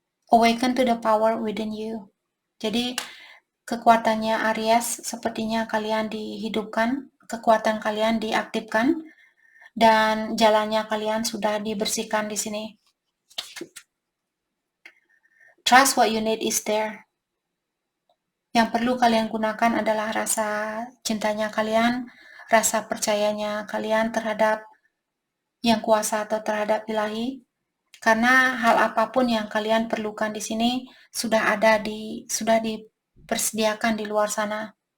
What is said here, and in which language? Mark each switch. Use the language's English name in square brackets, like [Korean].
[English] Awaken to the power within you. [Indonesian] Jadi kekuatannya Aries sepertinya kalian dihidupkan, kekuatan kalian diaktifkan, dan jalannya kalian sudah dibersihkan di sini. [English] Trust what you need is there. [Indonesian] Yang perlu kalian gunakan adalah rasa cintanya kalian, rasa percayanya kalian terhadap yang kuasa atau terhadap ilahi. Karena hal apapun yang kalian perlukan di sini sudah dipersediakan di luar sana.